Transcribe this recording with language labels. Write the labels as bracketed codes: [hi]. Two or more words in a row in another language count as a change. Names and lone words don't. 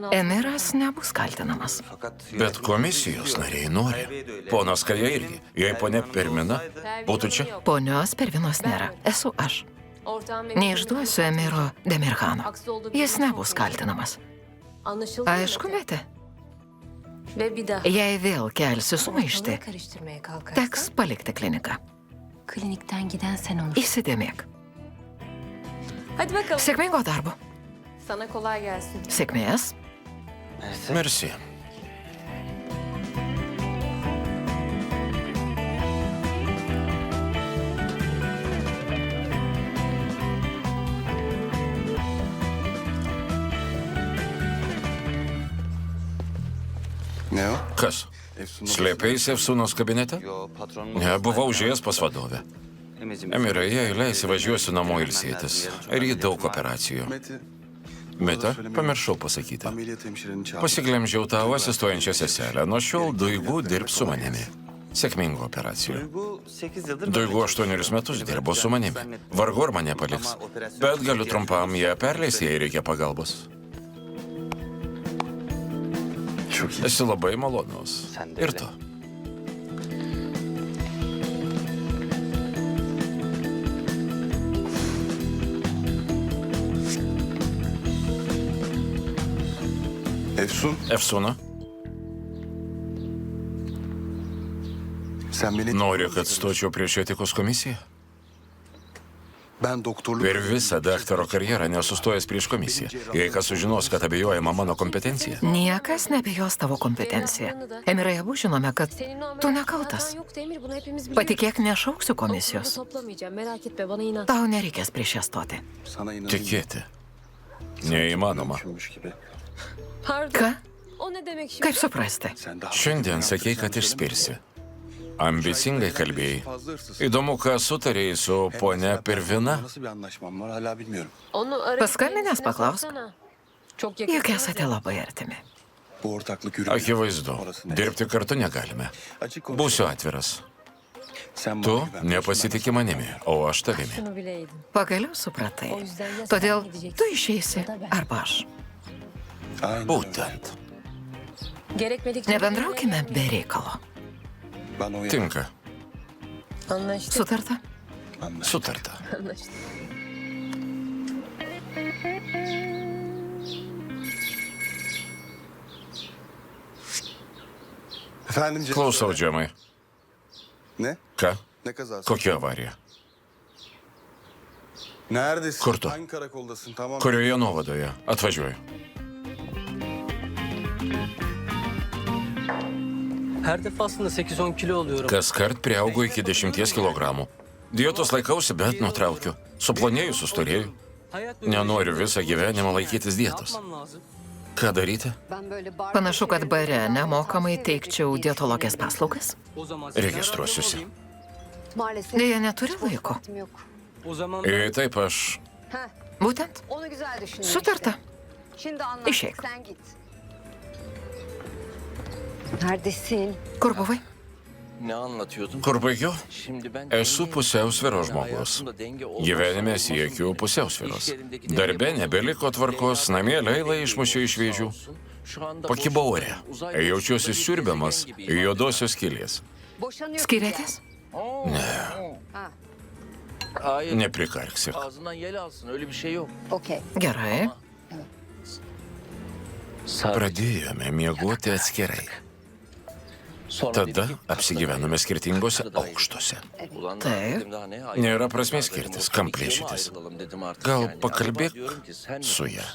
[lt] Emiras nebus kaltinamas. Bet komisijos nariai nori. Ponas Kaja irgi. Jei ponia Permina būtų čia, Ponios Pervinos nėra. Esu aš. Neišduosiu Emiro Demirhano. Jis nebus kaltinamas. [tr] Anlaşıldı. [lt] Aišku, Mete. [tr] Ve bir daha. [lt] Jei vėl kelsi sumaištį, [tr] Ortalığı karıştırmaya kalkarsan [lt] teks palikti kliniką. [tr] klinikten giden sen olursun. [lt] Įsidėmėk. [tr] Hadi bakalım. [lt] Sėkmingo darbo. [tr] Sana kolay gelsin. [lt] Sėkmės. merci. [tr] Ne o? [lt] Kas? Slėpėsi Efsunos kabinete? [tr] Yo patronum. [lt] Ne, buvau užėjęs pas vadovę. [tr] Emicim. [lt] Emira, jei leisi, važiuosiu namo ilsėtis. Ir jį daug operacijų. Meta, pamiršau pasakyti. Pasiglemžiau tavo asistuojančią seselę. Nuo šiol Duigu dirbs su manimi. Sėkmingų operacijų. [tr] Duygu 8 yıldır... [lt] Duigu 8 metus dirbo su manimi. Vargu ar mane paliks. Bet galiu trumpam ją perleisti, jei reikia pagalbos. [tr] Çok iyi. [lt] Esi labai malonus. [tr] Sen de [lt] Ir [tr] öyle. [lt] tu. [tr] Efsun, [lt] Efsuna, [tr] sen beni... [lt] nori, kad stočiau prieš etikos komisiją? [tr] Ben doktorluk... [lt] Per visą daktaro karjerą nesustojęs prieš komisiją. Jei kas sužinos, kad abejojama mano kompetencija, Niekas nebijos tavo kompetenciją. Emirai, abu žinome, kad [tr] Senin o [lt] tu [tr] ameliyat [lt] nekaltas. [tr] falan yoktu Emir, bunu hepimiz biliyoruz. [lt] Patikėk, nešauksiu [tr] Onu [lt] komisijos. [tr] toplamayacağım, merak etme, bana inan. [lt] Tau nereikės prieš ją stoti. [tr] Sana inanayım. [lt] tikėti neįmanoma. [tr] Düşünmüş gibi. Pardon. [lt] Ką? [tr] O ne demek şimdi? [lt] Kaip suprasti? [tr] Sen daha... [lt] Šiandien sakei, kad išspirsi. Ambicingai kalbėjai. Įdomu, ką sutarėjai su ponia Pervina. [tr] Nasıl bir anlaşmam var hala bilmiyorum. Onu arayıp [lt] Paskambinęs [tr] kendisine [lt] paklausk. [tr] sorsana. Çok [lt] Juk [tr] yakın. [lt] esate labai artimi. [tr] Bu ortaklık yürümüyor. [lt] Akivaizdu, [tr] Orası net. [lt] dirbti kartu negalime. [tr] Açık konuşalım. [lt] Būsiu atviras. [tr] Sen [lt] Tu [tr] bana güven. [lt] nepasitikė manimi, o aš tavimi. [tr] Şunu bileydin. [lt] Pagaliau supratai. [tr] O yüzden ya [lt] Todėl [tr] sen gideceksin [lt] tu išeisi [tr] ya da ben. [lt] arba aš. [tr] Aynen öyle. [lt] Būtent. [tr] Gerekmedikçe... [lt] Nebendraukime be reikalo. [tr] Ben o [lt] Tinka. [tr] Anlaştık. [lt] Sutarta? Sutarta. [tr] Anlaştık. Efendim Cem. [lt] Klausau, Džemai. [tr] Ne? [lt] Ką? [tr] Ne kazası? [lt] Kokia avarija? [tr] Neredesin? [lt] Kur tu? [tr] Hangi karakoldasın? Tamam. [lt] Kurioje nuovadoje? Atvažiuoju. [tr] Her defasında 8-10 kilo oluyorum. [lt] Kaskart priaugu iki 10 kilogramų. Dietos laikausi, bet nutraukiu. Suplonėju, sustorėju. Nenoriu visą gyvenimą laikytis dietos. Ką daryti? Panašu, kad bare nemokamai teikčiau dietologės paslaugas. Registruosiuosi. Deja, neturi laiko. Ir taip aš... Būtent. Sutarta. İşek. [tr] Neredesin? [lt] Kur buvai? [tr] Ne anlatıyordun? [lt] Kur baigiau? [tr] Şimdi ben [lt] Esu pusiausvyros žmogus. Gyvenime siekiu pusiausvyros. Darbe nebeliko tvarkos, namie leilą išmušiu iš vėžių. Pakibau ore. Jaučiuosi siurbiamas juodosios skylės. Skiriatės? [tr] Hayır. [lt] Neprikarksik. [tr] Ağzından yel alsın. Öyle bir şey yok. [lt] Gerai. Pradėjome miegoti atskirai. Tada apsigyvenome skirtingose aukštuose. Taip. Nėra prasmės skirtis, kam plėšytis. Gal pakalbėk su ja.